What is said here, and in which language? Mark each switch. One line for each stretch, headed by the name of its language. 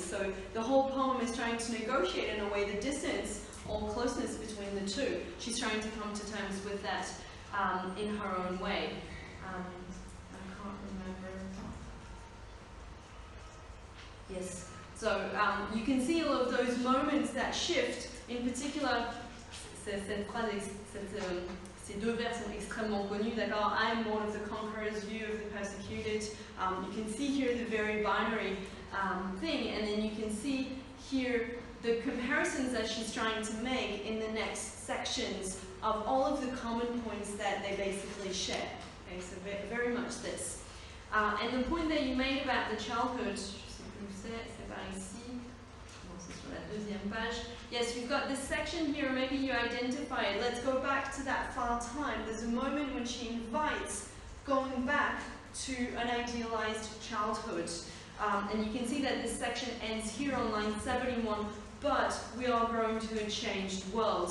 English: So the whole poem is trying to negotiate in a way the distance or closeness between the two. She's trying to come to terms with that in her own way. I can't remember. Yes. So you can see all of those moments that shift. In particular,
French: cette phrase, ces deux vers sont extrêmement connus, d'accord?
English: I am one of the conquerors, you of the persecuted. You can see here the very binary thing, and then you can see here the comparisons that she's trying to make in the next sections of all of the common points that they basically share. Okay, so very much this. And the point that you made about the childhood,
French: je sais plus où c'est par ici, non, c'est sur la deuxième page.
English: Yes, you've got this section here, maybe you identify it. Let's go back to that far time. There's a moment when she invites going back to an idealized childhood. And you can see that this section ends here on line 71, but we are growing to a changed world.